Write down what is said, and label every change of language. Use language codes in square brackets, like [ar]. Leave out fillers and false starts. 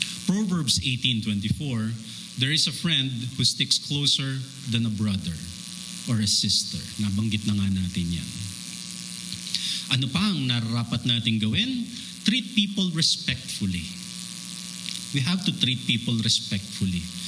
[en] Proverbs 18:24, there is a friend who sticks closer than a brother or a sister. [tl] Nabanggit na nga natin yan. Ano pa ang nararapat natin gawin? [en] Treat people respectfully. We have to treat people respectfully.